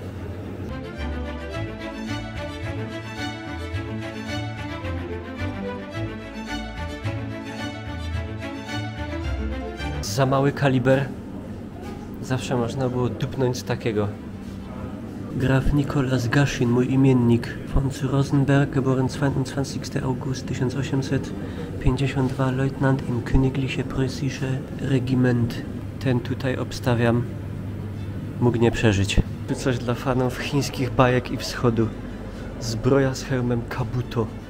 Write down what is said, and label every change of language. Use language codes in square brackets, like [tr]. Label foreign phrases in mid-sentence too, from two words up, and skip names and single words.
[pl] Za mały kaliber. Zawsze można było dupnąć z takiego. Graf Nikolaus Gaschin, mój imiennik, [de] von zu Rosenberg, geboren 22. August 1852, Leutnant im Königliche Preußische Regiment. [pl] Ten tutaj obstawiam, mógł nie przeżyć. Tu coś dla fanów chińskich bajek i wschodu. Zbroja z hełmem Kabuto.